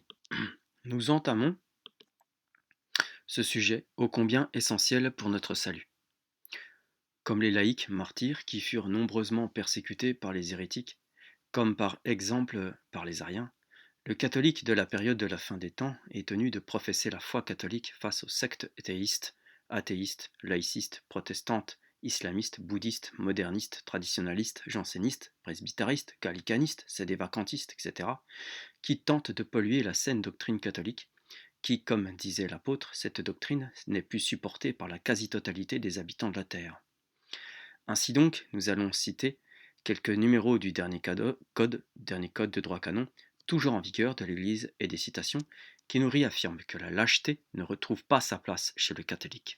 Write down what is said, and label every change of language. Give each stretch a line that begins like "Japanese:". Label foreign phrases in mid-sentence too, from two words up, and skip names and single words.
French: Nous entamons ce sujet ô combien essentiel pour notre salut. Comme les laïcs martyrs qui furent nombreusement persécutés par les hérétiques, comme par exemple par les ariens, le catholique de la période de la fin des temps est tenu de professer la foi catholique face aux sectes théistes, athéistes, laïcistes, protestantes, islamistes, bouddhistes, modernistes, traditionalistes, jansénistes, presbytéristes, gallicanistes, sédévacantistes, etc., qui tentent de polluer la saine doctrine catholique, qui, comme disait l'apôtre, cette doctrine n'est plus supportée par la quasi-totalité des habitants de la terre. Ainsi donc, nous allons citer quelques numéros du dernier code de droit canon, toujours en vigueur de l'Église, et des citations qui nous réaffirment que la lâcheté ne retrouve pas sa place chez le catholique.